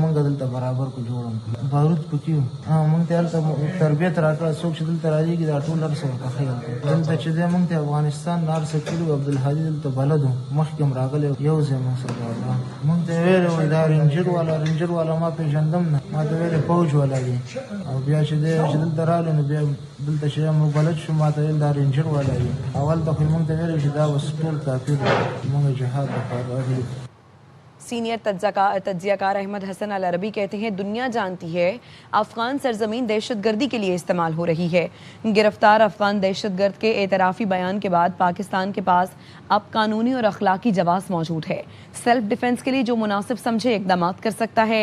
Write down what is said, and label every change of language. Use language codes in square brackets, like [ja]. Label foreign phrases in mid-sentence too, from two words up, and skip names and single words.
[ps] موږ دلته برابر کو جوړم بارود پکې وو موږ ته هلته تربیت راکړه څوک چې دلته راځي دا ټول هر څه ورته ښیي دلته چې دی موږ ته افغانستان نار سکلو عبدالهادي دلته بلد وو مخکې هم راغلی یو ځای موږ ته ویلې دا رینجر والا ما پیژندم نه ما ته ویلې فوج والا دی او بیا چې دی چې دلته راغلی نو بیا دلته چې موږ بلد شو ما ته ویل دا رینجر والا دی اول ته خو موږ ته ویلې چې دا اوس ټول کافر دی موږ جهاد لپاره راغلي۔ [ur] سینئر تجزیہ کار احمد حسن العربی کہتے ہیں دنیا جانتی ہے افغان سرزمین دہشت گردی کے لیے استعمال ہو رہی ہے۔ گرفتار افغان دہشت گرد کے اعترافی بیان کے بعد پاکستان کے پاس اب قانونی اور اخلاقی جواز موجود ہے، [en] self defense [ur] کے لیے جو مناسب سمجھے اقدامات کر سکتا ہے۔